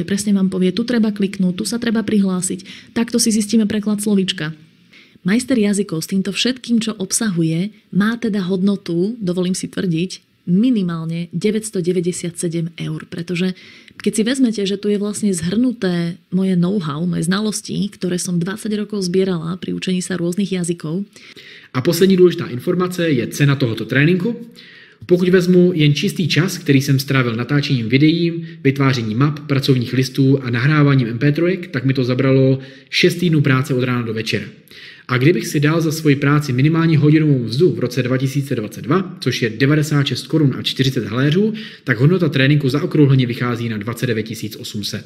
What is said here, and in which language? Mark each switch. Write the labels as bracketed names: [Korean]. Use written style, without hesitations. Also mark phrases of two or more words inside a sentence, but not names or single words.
[Slovak] Presne vám povie, tu treba kliknúť, tu sa treba prihlásiť, takto si zistíme preklad slovíčka. Majster jazykov s týmto všetkým, čo obsahuje, má teda hodnotu, dovolím si tvrdiť, minimálne 997 eur, pretože keď si vezmete, že tu je vlastne zhrnuté moje know-how, moje znalosti, ktoré som 20 rokov zbierala pri učení sa rôznych jazykov. [Czech] A poslední důležitá informace je cena tohoto tréninku. Pokud vezmu jen čistý čas, který jsem strávil natáčením videí, vytvářením map, pracovních listů a nahráváním MP3, tak mi to zabralo 6 týdnů práce od rána do večera. A kdybych si dal za svoji práci minimální hodinovou mzdu v roce 2022, což je 96 korun a 40 haléřů, tak hodnota tréninku zaokrouhleně vychází na 29 800.